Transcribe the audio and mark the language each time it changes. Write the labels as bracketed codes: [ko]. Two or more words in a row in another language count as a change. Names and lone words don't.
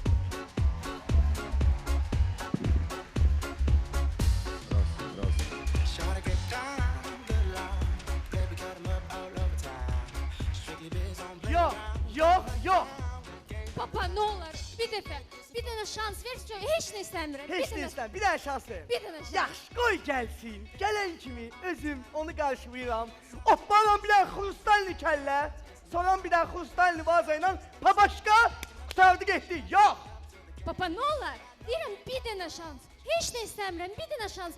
[tr] Yok. Papa ne olur? Bir defa. Bir tane şans ver. Hiç ne istemiyorum. [az] Heç nə istəm, bir dənə şans ver. Bir dənə şans. Yaxşı, qoy gəlsin. Gələn kimi özüm onu qarşılayıram. Opparam bir dənə xrustalni kəllə. Sonra bir dənə xrustalni vaza ilə papaşka qutardı getdi. Yox. [tr] Papa ne olur? [az] Deyirəm bir dənə şans. Heç nə istemiyorum. Bir dənə şans.